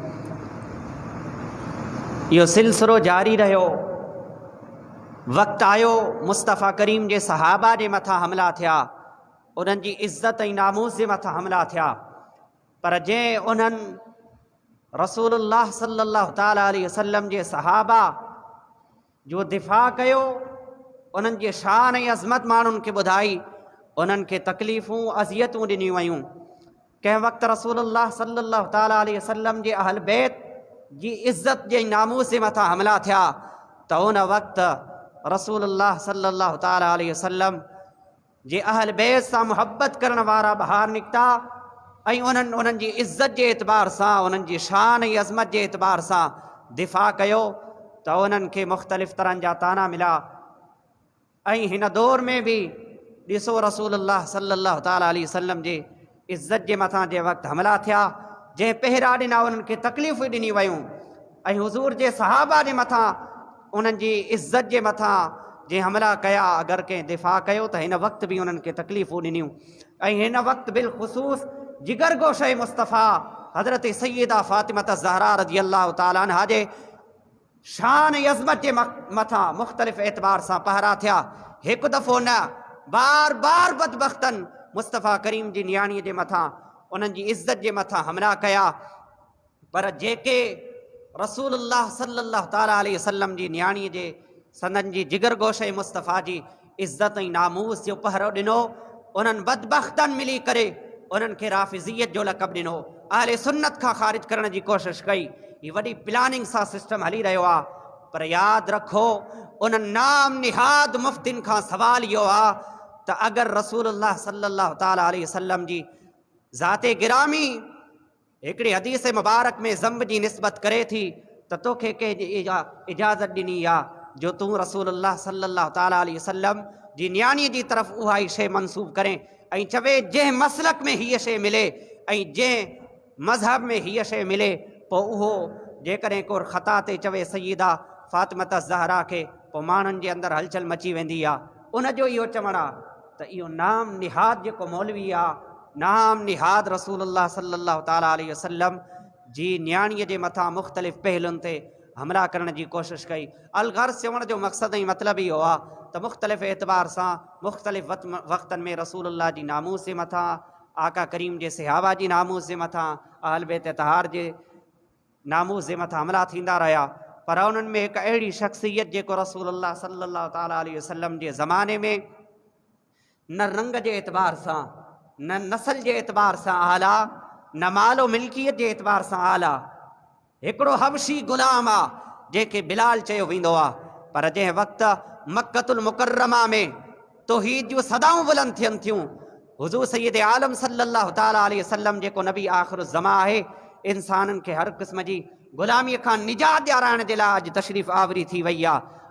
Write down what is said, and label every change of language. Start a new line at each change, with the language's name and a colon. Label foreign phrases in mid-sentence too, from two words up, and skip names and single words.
Sindhi: इहो सिलसिलो जारी रहियो। वक़्तु आयो मुस्तफ़ा करीम जे सहाबा जे मथां हमला थिया, उन्हनि जी इज़्ज़त ऐं नामूस जे मथां हमला थिया। पर जंहिं उन्हनि रसूलुल्लाह
Arabic: صلى الله تعالى عليه وسلم
Sindhi: जे सहाबा जो दिफ़ा कयो, उन्हनि जे शान ऐं अज़मत माण्हुनि खे ॿुधाई, उन्हनि खे तकलीफ़ूं अज़ियतूं ॾिनियूं वयूं। कंहिं वक़्तु रसूलुल्लाह
Arabic: صلى الله تعالى عليه وسلم
Sindhi: जे अहल बैत जी इज़्ज़त जे नामूस जे मथां हमला थिया त उन वक़्तु रसूलुल्लाह
Arabic: صلى الله تعالى عليه وسلم
Sindhi: जे अहल बैत सां मुहब्बत करण वारा ॿाहिरि निकिता ऐं उन्हनि जी इज़्ज़त जे एतबार सां, उन्हनि जी शान ऐं अज़मत जे एतबार सां दिफ़ा कयो त उन्हनि खे मुख़्तलिफ़ तरहनि जा ताना मिला। ऐं हिन दौर में बि ॾिसो रसूलुल्लाह
Arabic: صلى الله تعالى عليه وسلم
Sindhi: जे इज़्ज़त जे मथां जे वक़्तु हमला थिया, जंहिं पहिरा ॾिना उन्हनि खे तकलीफ़ूं ॾिनी वयूं, ऐं हुज़ूर जे सहाबा जे मथां उन्हनि जी इज़्ज़त जे मथां जंहिं हमला कया, अगरि कंहिं दिफ़ा कयो त हिन वक़्तु बि उन्हनि खे तकलीफ़ूं ॾिनियूं। ऐं हिन वक़्तु बिलख़ुसूस जिगर गोशे मुस्तफ़ा हज़रत सैयदा फ़ातिमा ज़हरा
Arabic: رضي الله تعالى عنها
Sindhi: जे शान ऐं अज़मत जे मथां मुख़्तलिफ़ एतबार सां पहरा थिया। हिकु दफ़ो न, बार बार बदबख़्तन मुस्तफ़ा करीम जी नियाणीअ जे मथां, उन्हनि जी इज़्ज़त जे मथां हमला कया। पर जेके रसूलुल्लाह
Arabic: صلى الله تعالى عليه وسلم
Sindhi: जी नियाणीअ जे संदन जी जिगर गोशे मुस्तफ़ा जी इज़्ज़त ऐं नामूस जो पहरो ॾिनो, उन्हनि बदबख़्तनि मिली करे उन्हनि खे राफ़िज़ियत जो लक़ब ॾिनो, अहले सुन्नत खां ख़ारिज करण जी कोशिशि कई। हीअ वॾी प्लानिंग सां सिस्टम हली रहियो आहे। पर यादि रखो, उन्हनि नाम निहाद मुफ़्तिन खां सवाल इहो आहे त अगरि रसूलुल्लाह
Arabic: صلى الله تعالى عليه وسلم
Sindhi: जी ज़ाते गिरामी हिकिड़ी हदीस मुबारक में ज़ंब जी निस्बत करे थी त तोखे कंहिं इजाज़त ॾिनी आहे जो तूं रसूलुल्लाह
Arabic: صلى الله تعالى عليه وسلم
Sindhi: जी नियाणीअ जी तरफ़ उहा ई शइ मनसूब करें ऐं चवे जंहिं मसलक में हीअ शइ मिले ऐं जंहिं मज़हब में हीअ शइ मिले, पोइ उहो जेकॾहिं को ख़ता ते चवे सय्यदा फ़ातिमा ज़हरा खे, पोइ माण्हुनि जे अंदरि हलचल मची वेंदी आहे। उनजो इहो चवणु आहे त इहो नाम निहाद जेको मौलवी आहे, नाम निहाद रसूलुल्लाह
Arabic: صلى الله تعالى عليه وسلم
Sindhi: जी नियाणीअ जे मथां मुख़्तलिफ़ पहलुनि ते हमला करण जी कोशिशि कई। अलगर्ज़ चवण जो मक़सदु ऐं मतिलबु इहो आहे त मुख़्तलिफ़ एतबार सां मुख़्तलिफ़ वक़्तनि में रसूलुल्लाह जी नामूस जे मथां, आका करीम जे सहाबा जी नामूस जे मथां, अहल बैत तहार जे नामूस जे मथां हमला थींदा रहिया। पर उन्हनि में हिकु अहिड़ी शख़्सियत जेको रसूलुल्लाह
Arabic: صلى الله تعالى عليه وسلم
Sindhi: जे ज़माने में न रंग जे एतबार सां, न नसल जे एतबार सां आला, न मालो मिल्कियत जे एतबार सां आला, हिकिड़ो हबशी ग़ुलाम आहे जंहिंखे बिलाल चयो वेंदो आहे। पर जंहिं वक़्तु मक्कतुल मुकर्रमा में तौहीद जूं सदाऊं बुलंद थियनि थियूं, हुज़ूर सैयद आलम
Arabic: صلى الله تعالى عليه وسلم
Sindhi: जेको नबी आख़िर ज़मा आहे, इंसाननि खे हर क़िस्म जी ग़ुलामीअ खां निजात ॾियाराइण जे लाइ अॼु तशरीफ़ आवरी थी वई आहे।